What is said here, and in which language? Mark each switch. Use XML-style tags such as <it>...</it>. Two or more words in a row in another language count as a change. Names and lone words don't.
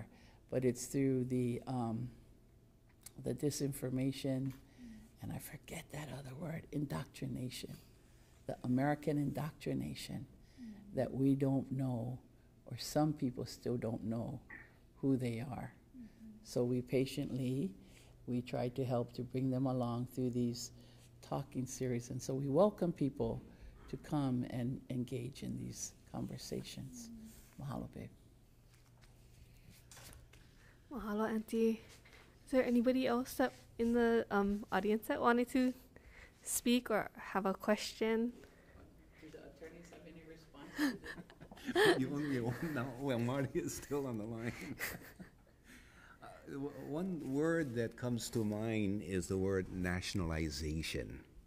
<en>But it's through the disinformation, and I forget that other word, indoctrination, the American indoctrination, that we don't know, or some people still don't know who they are. So we try to help to bring them along through these talking series. And so we welcome people to come and engage in these conversations. Mahalo, babe. Mahalo, Auntie. Is there anybody else that in the audience that wanted to speak or have a question? Do the attorneys have any response to this? You only one now. Well, Marty is still on the line. One word that comes to mind is the word nationalization.</en>